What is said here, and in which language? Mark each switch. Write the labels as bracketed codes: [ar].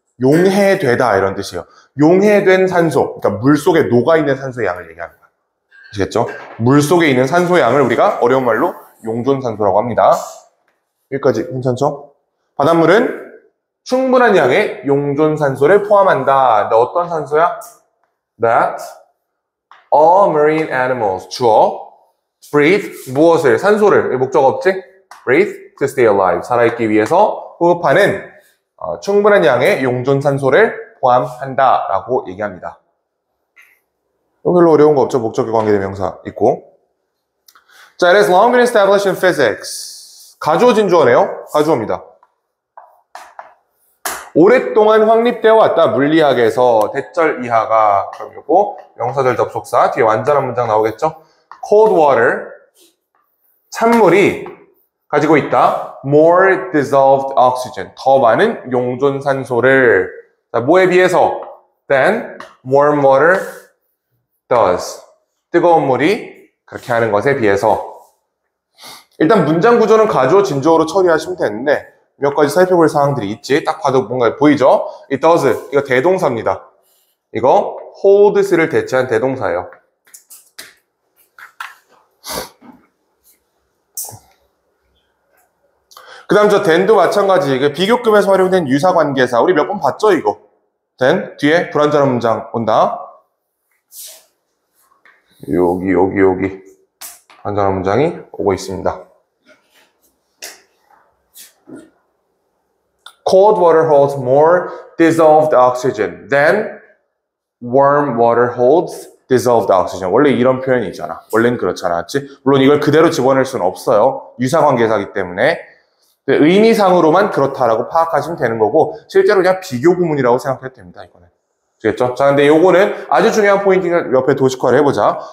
[ko] 용해되다 이런 뜻이에요. 용해된 산소. 그러니까 물 속에 녹아있는 산소의 양을 얘기하는 거야. 아시겠죠? 물 속에 있는 산소의 양을 우리가 어려운 말로 용존산소라고 합니다. 여기까지 괜찮죠? 바닷물은 충분한 양의 용존산소를 포함한다. 근데 어떤 산소야? [en] That all marine animals, [ko] 주어, [en] breathe, [ko] 무엇을? 산소를, 목적 없지? [en] breathe to stay alive, [ko] 살아있기 위해서 호흡하는 충분한 양의 용존산소를 포함한다라고 얘기합니다. 별로 어려운 거 없죠? 목적에 관계된 명사 있고. 자, [en] it has long been established in physics. [ko] 가주어 진주어네요. 가주어입니다. 오랫동안 확립되어 왔다. 물리학에서 대절 이하가 그럼 요거 명사절 접속사 뒤에 완전한 문장 나오겠죠? [en] cold water [ko] 찬물이 가지고 있다. [en] more dissolved oxygen [ko] 더 많은 용존산소를 자, 뭐에 비해서? [en] than warm water does. [ko] 뜨거운 물이 그렇게 하는 것에 비해서. 일단 문장 구조는 가주어, 진주어로 처리하시면 되는데 몇 가지 살펴볼 사항들이 있지. 딱 봐도 뭔가 보이죠? [en] It does. [ko] 이거 대동사입니다. 이거 holds를 대체한 대동사예요. 그 다음 저 then도 마찬가지. 비교급에서 활용된 유사관계사. 우리 몇 번 봤죠, 이거? then, 뒤에 불완전한 문장 온다. 여기. 불완전한 문장이 오고 있습니다. [en] Cold water holds more dissolved oxygen than warm water holds dissolved oxygen. [ko] 원래 이런 표현이 있잖아. 원래는 그렇지 않았지? 물론 이걸 그대로 집어낼 수는 없어요. 유사관계사이기 때문에. 의미상으로만 그렇다라고 파악하시면 되는 거고 실제로 그냥 비교 구문이라고 생각해도 됩니다. 이거는. 아시겠죠? 자, 근데 요거는 아주 중요한 포인트가 옆에 도식화를 해보자.